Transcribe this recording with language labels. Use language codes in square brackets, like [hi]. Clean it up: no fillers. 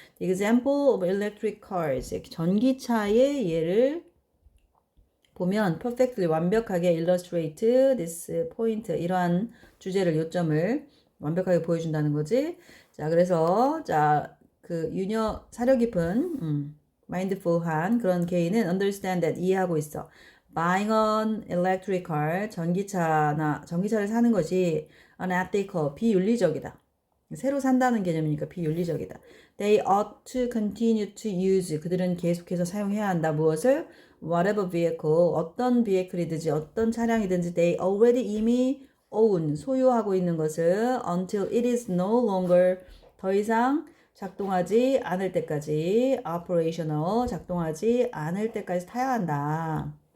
[en] The example of electric cars [ko] 전기차의 예를 보면 perfectly 완벽하게 [en] illustrate this point [ko] 이러한 주제를 요점을 완벽하게 보여준다는 거지. 자 그래서 그 사려 깊은 mindful한 그런 개인은 [en] understand that [ko] 이해하고 있어. [en] Buying an electric car [ko] 전기차를 사는 것이 [en] unethical [ko] 비윤리적이다. 새로 산다는 개념이니까 비윤리적이다. [en] They ought to continue to use [ko] 그들은 계속해서 사용해야 한다. 무엇을? [en] Whatever vehicle [ko] 어떤 vehicle이든지 어떤 차량이든지 [en] they already [ko] 이미 own 소유하고 있는 것을 [en] until it is no longer [ko] 더 이상 작동하지 않을 때까지 [en] operational [ko] 작동하지 않을 때까지 타야 한다.